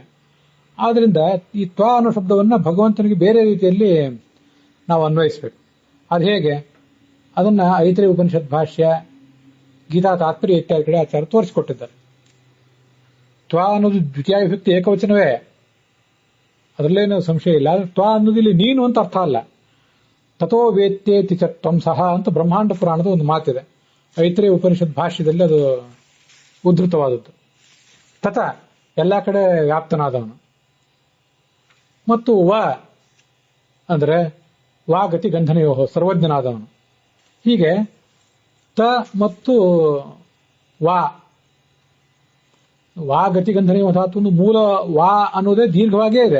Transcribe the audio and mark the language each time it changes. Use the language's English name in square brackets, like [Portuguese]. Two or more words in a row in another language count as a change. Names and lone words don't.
[Kannada] ಆದ್ರಿಂದ ಈ ತ್ವಾ ಅನ್ನೋ ಶಬ್ದವನ್ನ ಭಗವಂತನಿಗೆ ಬೇರೆ ರೀತಿಯಲ್ಲಿ ನಾವು ಅನ್ವಯಿಸಬೇಕು. ಅದು ಹೇಗೆ? ಅದನ್ನ ಐತರೇಯ ಉಪನಿಷತ್ ಭಾಷ್ಯ, ಗೀತಾ ತಾತ್ಪರ್ಯ ಇತ್ಯಾದಿ ಕಡೆ ಆಚಾರ್ಯ ತೋರಿಸಿಕೊಟ್ಟಿದ್ದಾರೆ. ತ್ವಾ ಅನ್ನೋದು ದ್ವಿತೀಯ ವಿಭಕ್ತಿ ಏಕವಚನವೇ, ಅದರಲ್ಲೇನು ಸಂಶಯ ಇಲ್ಲ. ಆದ್ರೆ ತ್ವಾ ಅನ್ನೋದು ಇಲ್ಲಿ ನೀನು ಅಂತ ಅರ್ಥ ಅಲ್ಲ. [Sanskrit] ತಥೋ ವೇತ್ತೇತಿ ಚ ತ್ವಂ ಸಹ [Kannada] ಅಂತ ಬ್ರಹ್ಮಾಂಡ ಪುರಾಣದ ಒಂದು ಮಾತಿದೆ. ಐತರೇಯ ಉಪನಿಷತ್ ಭಾಷ್ಯದಲ್ಲಿ ಅದು ಉದ್ಧತವಾದದ್ದು. ತತ ಎಲ್ಲ ಕಡೆ ವ್ಯಾಪ್ತನಾದವನು. ಮತ್ತು ವ ಅಂದರೆ [Sanskrit] ವಾ ಗತಿ ಗಂಧನಯೋಹೋ [Kannada] ಸರ್ವಜ್ಞನಾದವನು. ಹೀಗೆ ತ ಮತ್ತು ವಾ [Sanskrit] ವಾ ಗತಿ ಗಂಧನಯೋ [Kannada] ಧಾತು ಮೂಲ ವಾ ಅನ್ನೋದೇ ದೀರ್ಘವಾಗೇ ಇದೆ.